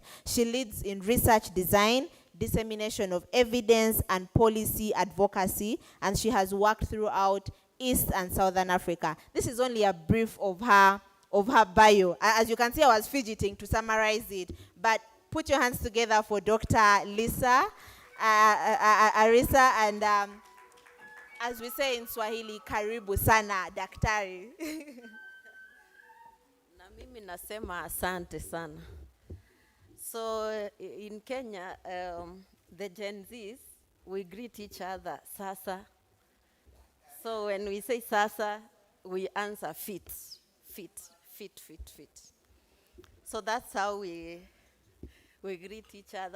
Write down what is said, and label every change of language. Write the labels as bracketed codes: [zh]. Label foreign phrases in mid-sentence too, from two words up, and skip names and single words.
[en] She leads in research design, dissemination of evidence, and policy advocacy, and she has worked throughout East and Southern Africa. This is only a brief of her bio. As you can see, I was fidgeting to summarize it, but put your hands together for Dr. Lisa Arisa, and as we say in Swahili, [sw] karibu sana daktari. Na mimi nasema asante sana. [en] So in Kenya, the Gen Zs, we greet each other sasa. So when we say sasa, we answer fit. So that's how we greet each other.